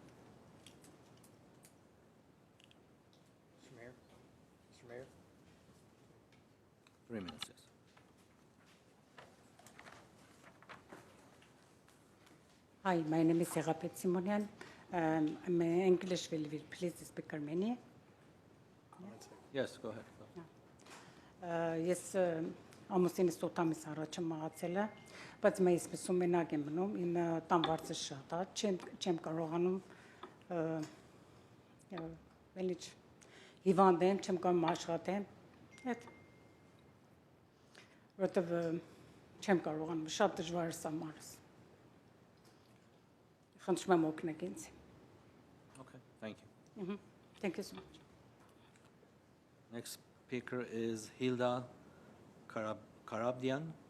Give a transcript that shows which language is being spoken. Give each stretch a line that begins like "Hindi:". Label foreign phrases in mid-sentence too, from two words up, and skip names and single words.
English: Mr. Mayor? Mr. Mayor? 3 minutes, yes. Hi, my name is Serapet Simonian. I'm English, will you please speak Armenian? Yes, go ahead.
Armenian: Ես ամուսինս 8 ամիս առաջ եմ մահացել է, բայց մեզ սպասում մենակ եմ մնում, իմ տան վարձը շատ է, չեմ կարողանում վելիչ հիվանդ եմ, չեմ կարող աշխատեմ, այդ որտեվ չեմ կարողանում, շատ դժվար է սա մարս։ Խնդրում եմ օգնեք ինձ։
English: Okay, thank you. Thank you so much. Next speaker is Hilda Karabdian.